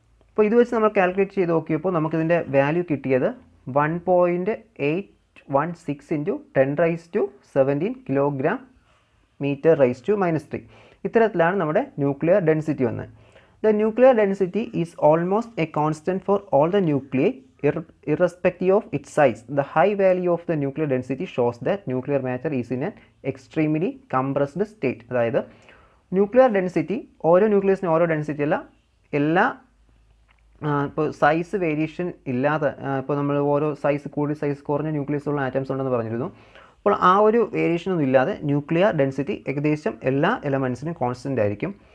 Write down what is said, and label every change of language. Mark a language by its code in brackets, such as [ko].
[ml] അപ്പോൾ ഇത് വെച്ച് നമ്മൾ കാൽക്കുലേറ്റ് ചെയ്ത് നോക്കിയപ്പോൾ നമുക്കിതിൻ്റെ വാല്യൂ കിട്ടിയത് 1.816 ഇൻറ്റു 10⁻17 കിലോഗ്രാം m⁻⁻3. ഇത്തരത്തിലാണ് നമ്മുടെ ന്യൂക്ലിയർ ഡെൻസിറ്റി വന്നത്. [en] The nuclear density is almost a constant for all the nuclei irrespective of its size. The high value of the nuclear density shows that nuclear matter is in an extremely compressed state. [ml] അതായത് nuclear density ഓരോ ന്യൂക്ലിയസിനും ഓരോ density അല്ല, എല്ലാ ഇപ്പോൾ size variation ഇല്ലാതെ, ഇപ്പോൾ നമ്മൾ ഓരോ സൈസ് കൂടി സൈസ് കുറഞ്ഞ ന്യൂക്ലിയസ് ഉള്ള ആറ്റംസ് ഉണ്ടെന്ന് പറഞ്ഞിരുന്നു. അപ്പോൾ ആ ഒരു വേരിയേഷനൊന്നും ഇല്ലാതെ ന്യൂക്ലിയർ ഡെൻസിറ്റി ഏകദേശം എല്ലാ എലമെൻസിനും കോൺസ്റ്റൻ്റ് ആയിരിക്കും.